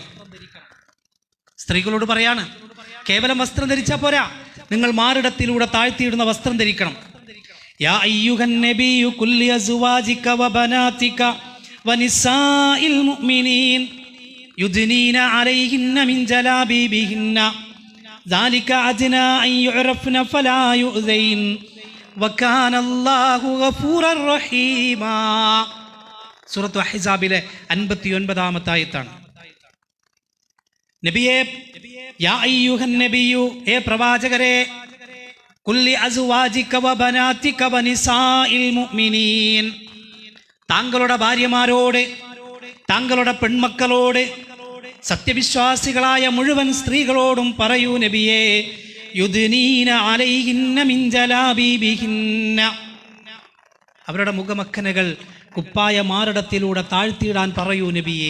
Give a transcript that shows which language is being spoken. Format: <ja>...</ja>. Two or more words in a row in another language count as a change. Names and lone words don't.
<ml>സ്ത്രീകളോട് പറയാണ്, കേവലം വസ്ത്രം ധരിച്ചാൽ പോരാ, നിങ്ങൾ മാറിടത്തിലൂടെ താഴ്ത്തിയിടുന്ന വസ്ത്രം ധരിക്കണം.</ml> <ar>يا أيها النبي قل لأزواجك وبناتك ونساء المؤمنين يدنين عليهن من جلابيبهن ذلك أدنى أن يعرفن فلا يؤذين وكان الله غفورا رحيما.</ar> <ml>സൂറത്ത് അഹ്സാബിലെ 59-ാമത്തെ ആയത്താണ്. നബിയേ,</ml> <ar>يا أيها النبي,</ar> <ml>ഏ പ്രവാചകരെ,</ml> <ar>قل لأزواجك وبناتك ونساء المؤمنين,</ar> <ml>താങ്കളുടെ ഭാര്യമാരോട്, താങ്കളുടെ പെൺമക്കളോട്, സത്യവിശ്വാസികളായ മുഴുവൻ സ്ത്രീകളോടും പറയൂ നബിയേ,</ml> <ar>يدنين عليهن من جلابيبهن,</ar> <ml>അവരുടെ മുഖമക്കനകൾ കുപ്പായ മാറിടത്തിലൂടെ താഴ്ത്തിയിടാൻ പറയൂ നബിയേ.</ml>